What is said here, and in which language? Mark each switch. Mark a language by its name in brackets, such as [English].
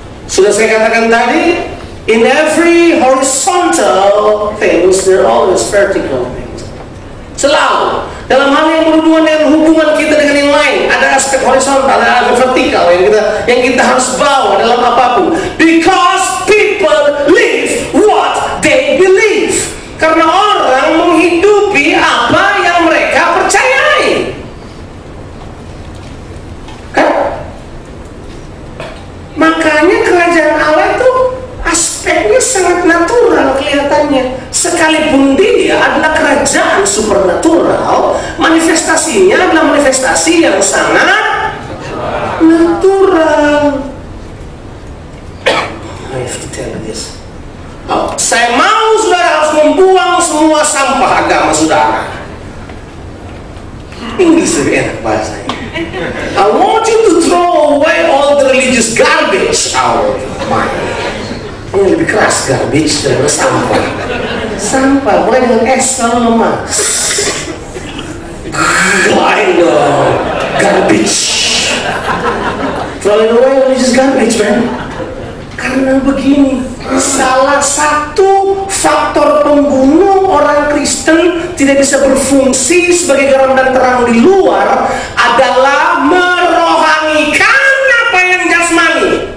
[Indonesian] Sudah saya katakan tadi, [English] in every horizontal things, there are always vertical things. [Indonesian] Selalu dalam hal yang berhubungan dengan hubungan kita dengan yang lain, ada aspek horizontal, ada aspek vertikal yang kita harus bawa dalam apapun. [English] Because people live what they believe. [Indonesian] Karena orang menghidupi apa yang mereka percayai. Kan? Makanya kerajaan Allah itu aspeknya sangat natural kelihatannya. Sekalipun dia adalah kerajaan supernatural, manifestasinya adalah manifestasi yang sangat natural. [English] I have to tell you this. [Indonesian] Saya mau saudara harus membuang semua sampah agama saudara. Inggris lebih enak bahasanya. [English] I want you to throw away all the religious garbage out of your mind. [Indonesian] Ini lebih keras garbage daripada sampah. Sampah, mulai dengan S selalu lemas. Lain dong, garbage. [English] Throw away religious garbage, man. [Indonesian] Karena begini, salah satu faktor pembunuh orang Kristen tidak bisa berfungsi sebagai garam dan terang di luar adalah merohanikan apa yang jasmani.